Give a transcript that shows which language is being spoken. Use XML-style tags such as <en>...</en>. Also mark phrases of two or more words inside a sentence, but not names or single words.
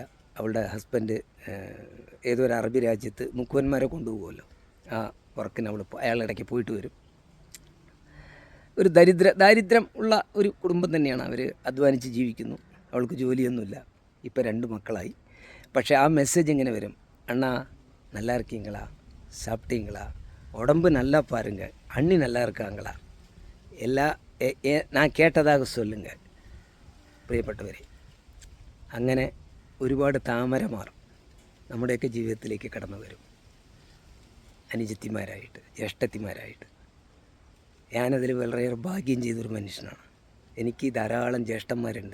<ml>അവളുടെ ഹസ്ബൻഡ് ഏതോ ഒരു അറബി രാജ്യത്ത് മുക്കുവന്മാരെ കൊണ്ടുപോകുമല്ലോ, ആ വർക്കിന് അയാളിടയ്ക്ക് പോയിട്ട് വരും. ഒരു ദാരിദ്ര്യം ഉള്ള ഒരു കുടുംബം തന്നെയാണ്. അവർ അധ്വാനിച്ച് ജീവിക്കുന്നു. അവൾക്ക് ജോലിയൊന്നുമില്ല. ഇപ്പോൾ 2 മക്കളായി. പക്ഷേ ആ മെസ്സേജ് ഇങ്ങനെ വരും,</ml> <ta>അണ്ണാ நல்லா இருக்கீங்களா, சாப்பிட்டீங்களா, உடம்பு நல்லா பாருங்க, அண்ணி நல்லா இருக்காங்களா, நான் കേട്ടதாக சொல்லுங்க.</ta> <ml>പ്രിയപ്പെട്ടവരെ, അങ്ങനെ ഒരുപാട് താമരമാർ നമ്മുടെയൊക്കെ ജീവിതത്തിലേക്ക് കടന്നു വരും. അനുജത്തിമാരായിട്ട്, ജ്യേഷ്ഠത്തിമാരായിട്ട്. ഞാനതിൽ വളരെയേറെ ഭാഗ്യം ചെയ്തൊരു മനുഷ്യനാണ്. എനിക്ക് ധാരാളം ജ്യേഷ്ഠന്മാരുണ്ട്.</ml>